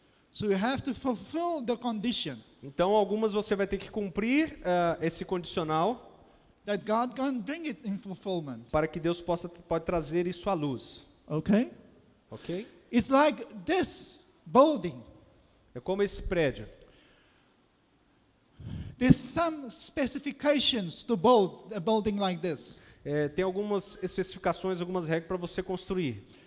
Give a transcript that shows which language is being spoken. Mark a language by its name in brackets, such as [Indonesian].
[English] So you have to fulfill the condition [Portuguese] Então, algumas você vai ter que cumprir esse condicional [English] that God can bring it in fulfillment. [Portuguese] para que Deus pode trazer isso à luz. [English] Okay? [Portuguese] Ok? [English] It's like this building. [Portuguese] É como esse prédio. [English] There's some specifications to build a building like this. [Portuguese] Tem algumas especificações, algumas regras para você construir.